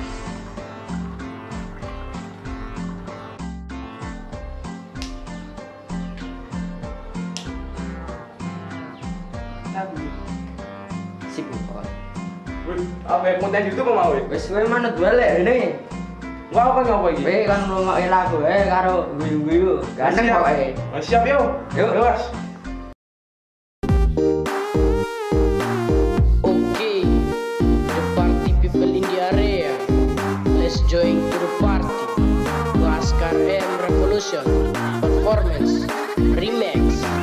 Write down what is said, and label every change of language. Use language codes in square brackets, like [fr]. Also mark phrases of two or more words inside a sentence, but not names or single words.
[jv] Sip pokoke. Wih, apa konten YouTube apa mau? Wis kowe manut wae lek rene. Wah, apa ngopo iki? Kowe kan ngrungokke lagu karo guyu-guyu. Ganteng Siap. pokoke. Oh, siap yo. Yuk. Yo, Mas. [en] Okay, the party people in the area, let's join to the party. Laskar M Revolution Performance Remix.